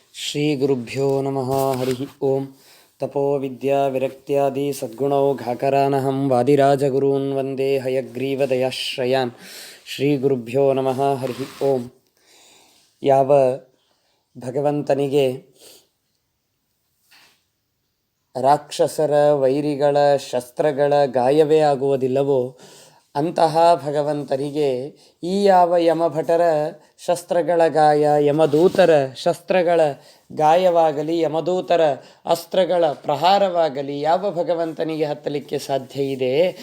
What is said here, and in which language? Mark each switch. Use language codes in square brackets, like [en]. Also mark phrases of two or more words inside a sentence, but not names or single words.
[sa] ಶ್ರೀ ಗುರುಭ್ಯೋ ನಮಃ. ಹರಿ ಓಂ. ತಪೋ ವಿದ್ಯಾ ವಿರಕ್ತ್ಯಾದಿ ಸದ್ಗುಣೌ ಘಾಕರಾನಹಂ ವಾದಿರಾಜಗುರೂನ್ ವಂದೇ ಹಯಗ್ರೀವದಯಾಶ್ರಯಾನ್. ಶ್ರೀ ಗುರುಭ್ಯೋ ನಮಃ. ಹರಿ ಓಂ. [kn] ಯಾವ ಭಗವಂತನಿಗೆ ರಾಕ್ಷಸರ ವೈರಿಗಳ ಶಸ್ತ್ರಗಳ ಗಾಯವೇ ಆಗುವುದಿಲ್ಲವೋ ಅಂತಹ ಭಗವಂತನಿಗೆ ಈ ಯಾವ ಯಮಭಟರ ಶಸ್ತ್ರಗಳ ಗಾಯ, ಯಮದೂತರ ಶಸ್ತ್ರಗಳ ಗಾಯವಾಗಲಿ, ಯಮದೂತರ ಅಸ್ತ್ರಗಳ ಪ್ರಹಾರವಾಗಲಿ ಯಾವ ಭಗವಂತನಿಗೆ ಹತ್ತಲಿಕ್ಕೆ ಸಾಧ್ಯ ಇದೆ?